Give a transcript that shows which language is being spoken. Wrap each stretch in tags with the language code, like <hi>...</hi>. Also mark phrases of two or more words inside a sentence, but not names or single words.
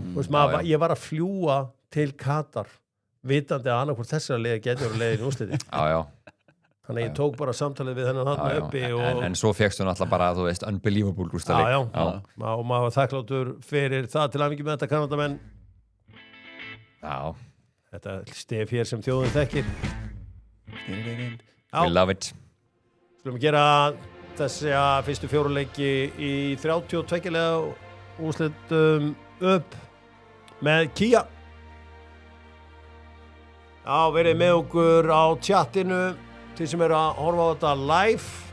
<is>Þú veist, ég var að fljúa til Katar vitandi að annarkvort þessara liða getur að leiðin úrsliti. Já. Þannig að ég tók bara samtalið við þennan þarna uppi En svo fékkstu náttúrulega bara, þú veist, unbelievable úrslaleik. Já. Og maður var þakkláttur fyrir það til hamingju með þetta Kanadamenn. Já. Þetta stef hér sem þjóðin þekkir.</is> <en>We love it.</en> <is>Skulum gera þessi fyrstu fjóruleiki í 32 lega úrslitum upp með Kia. Já, verið með okkur á tjattinu til sem eru að horfa á þetta live.</is>